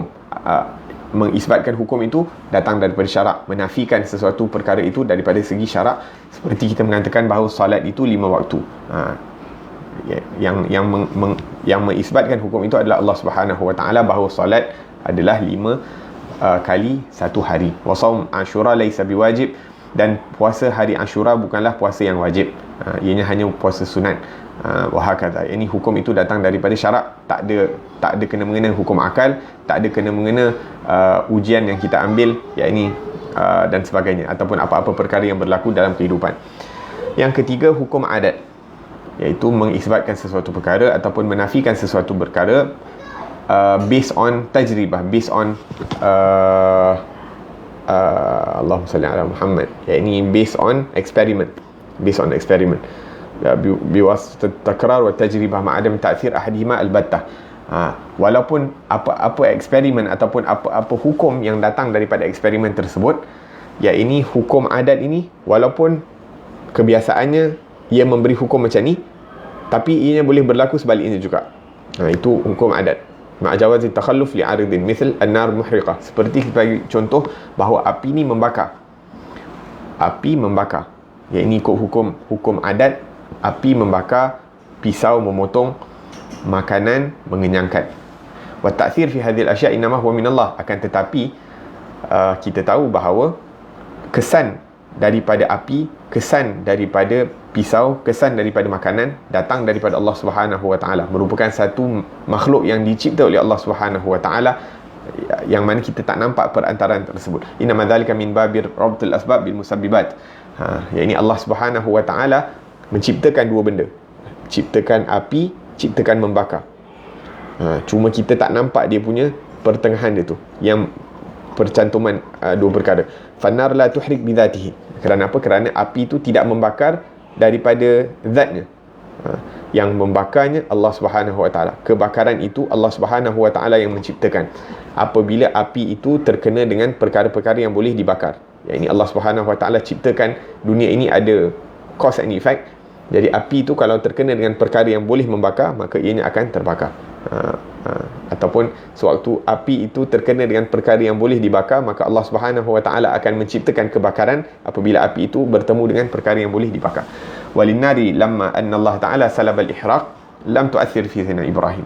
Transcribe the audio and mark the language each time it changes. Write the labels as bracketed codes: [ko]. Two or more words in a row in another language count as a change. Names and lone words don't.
[ms] Mengisbatkan hukum itu datang daripada syarak, menafikan sesuatu perkara itu daripada segi syarak. Seperti kita mengatakan bahawa solat itu 5 waktu. Yang mengisbatkan hukum itu adalah [ar] الله سبحانه وتعالى, [ms] bahawa solat adalah 5 kali satu hari. [ar] وصوم عاشوراء ليس بواجب, [ms] dan puasa hari Ashura bukanlah puasa yang wajib, ianya hanya puasa sunat. [ar] وهكذا. [ms] Ini hukum itu datang daripada syarak, tak ada kena mengena hukum akal, tak ada kena mengena ujian yang kita ambil, iaitu dan sebagainya, ataupun apa-apa perkara yang berlaku dalam kehidupan. Yang ketiga, hukum adat, iaitu mengisbatkan sesuatu perkara ataupun menafikan sesuatu perkara [en] based on [ms] tajribah, [en] based on [ar] اللهم صل على محمد, [en] yakni based on experiment, [ar] بواسطة التكرار والتجربة مع عدم تأثير أحدهما البتة. [ms] Walaupun apa eksperimen ataupun apa hukum yang datang daripada eksperimen tersebut, ya ini hukum adat ini, walaupun kebiasaannya ia memberi hukum macam ni, tapi ianya boleh berlaku sebaliknya juga. Itu hukum adat. [ar] مع جواز التخلف لعارض مثل النار محرقة, [ms] seperti sebagai contoh bahawa api ni membakar. Ya ini ikut hukum adat, api membakar, pisau memotong, makanan mengenyangkan. [ar] والتأثير في هذه الأشياء إنما هو من الله. [ms] Akan tetapi kita tahu bahawa kesan daripada api, kesan daripada pisau, kesan daripada makanan datang daripada [ar] الله سبحانه وتعالى, [ms] merupakan satu makhluk yang dicipta oleh [ar] الله سبحانه وتعالى, [ms] yang mana kita tak nampak perantaraan tersebut. [ar] إن ما ذلك من باب ربط الأسباب بالمسببات. [ms] Yakni [ar] الله سبحانه وتعالى [ms] menciptakan dua benda, ciptakan api, ciptakan membakar. Cuma kita tak nampak dia punya pertengahan dia tu, yang percantuman dua perkara. [ar] فالنار لا تحرق بذاتها. [ms] Kerana apa? Kerana api itu tidak membakar daripada zatnya. Yang membakarnya [ar] الله سبحانه وتعالى. [ms] Kebakaran itu [ar] الله سبحانه وتعالى [ms] yang menciptakan. Apabila api itu terkena dengan perkara-perkara yang boleh dibakar, yakni [ar] الله سبحانه وتعالى [ms] ciptakan dunia ini ada [en] cause and effect. [ms] Jadi api itu kalau terkena dengan perkara yang boleh membakar, maka ianya akan terbakar. Ataupun sewaktu api itu terkena dengan perkara yang boleh dibakar, maka [ar] الله سبحانه وتعالى [ms] akan menciptakan kebakaran apabila api itu bertemu dengan perkara yang boleh dibakar. [ar] وللنار لما أن الله تعالى سلب الإحراق لم تؤثر في سيدنا إبراهيم.